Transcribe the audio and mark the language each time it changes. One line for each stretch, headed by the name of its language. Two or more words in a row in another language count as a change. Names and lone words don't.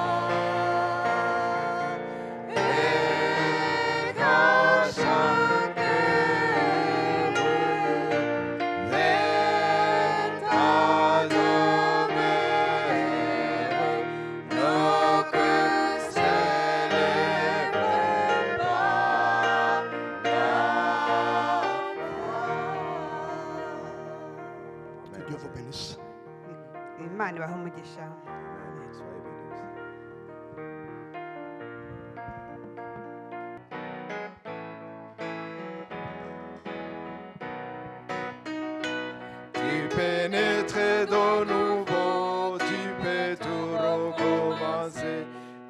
French: Et qu'à chaque heure, vers ta demeure, nos cœurs s'élèvent par la Que Dieu vous bénisse.
Kinyarwanda: Imana ibahe umugisha.
French: Tu pénètres de nouveau, tu peux tout recommencer.